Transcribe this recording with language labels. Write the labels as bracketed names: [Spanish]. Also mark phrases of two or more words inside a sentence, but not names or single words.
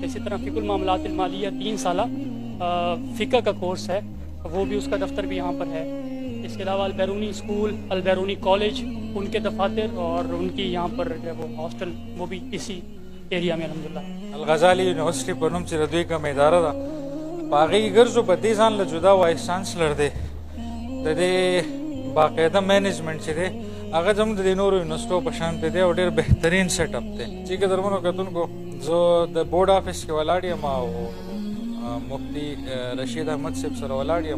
[Urdu] اسی طرح فقہ المعاملات المالیہ 3 سالہ فقہ کا کورس ہے, وہ بھی اس کا دفتر بھی یہاں پر ہے. اس کے علاوہ البیرونی اسکول, البیرونی کالج, ان کے دفاتر اور ان کی یہاں پر جو ہے وہ ہاسٹل وہ بھی اسی ایریا میں الحمدللہ. [Pashto] الغزالی یونیورسٹی په نوم چې د دوی کومه اداره ده په هغې کې ګرځو, په دې ځان له جدا [English] vice chancellor [Pashto] دی, د دې باقاعده مینجمنټ چې دی هغه زموږ د نورو یونیورسټو په شان دی او ډېر بهترین [English] set up [Pashto] دی. چې قدرمنو کتونکو زه د [English] board office [Pashto] کې ولاړ یم او مفتی رشید احمد صاحب سره ولاړ یم.